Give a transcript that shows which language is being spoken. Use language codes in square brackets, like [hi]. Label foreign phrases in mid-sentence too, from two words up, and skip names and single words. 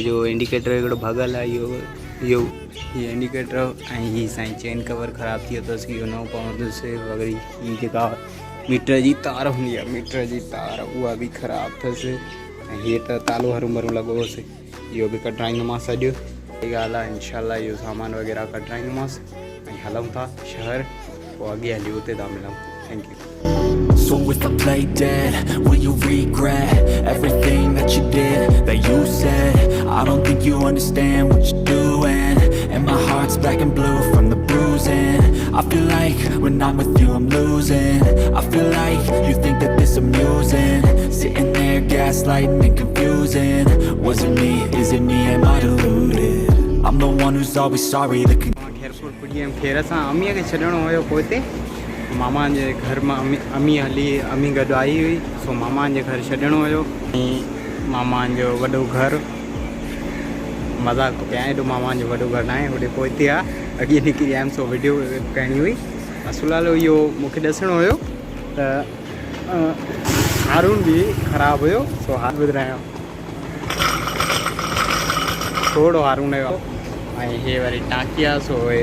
[sd] जो इंडिकेटर हिकिड़ो भॻल आहे इहो इंडिकेटर ऐं हीअ साईं [en] chain cover [sd] ख़राबु थी वियो अथसि इहो नओं पवंदुसि वरी हीअ जेका मीटर जी तार हूंदी आहे मीटर जी तार उहा बि ख़राबु अथसि ऐं हीअ त तालो हरू भरू लॻो हुओसि इहो बि कढाईंदोमांसि अॼु हीअ ॻाल्हि आहे इनशाला इहो सामान वग़ैरह कढाईंदोमांसि ऐं हलूं था शहर पोइ अॻे हली उते था मिलूं [en] thank you So if I play dead, will you regret everything that you did, that you said? I don't think you understand what you're doing, and my heart's black and blue from the bruising. I feel like when I'm with you I'm losing. I feel like you think that this amusing, sitting there gaslighting and confusing. Was it me? Is it me? Am I deluded? I'm the one who's always sorry. [sd] खेरपुर पुॼी वियमि खेर सां अमीअ खे छॾिणो हुयो पोइ हिते मामा जे घर मां अमी अमी गॾु आई हुई सो मामा जे घर छॾिणो हुयो ऐं मामा जो वॾो घर मज़ाक पिया एॾो मामा जो वॾो घर न आहे होॾे पोइ हिते आहे अॻे निकिरी आयमि सो वीडियो करणी हुई असुलालो इहो मूंखे ॾिसणो हुयो त हारून बि ख़राबु हुयो सो हार ॿुधायो थोरो हारून हुयो ऐं हे वरी टांकी आहे सो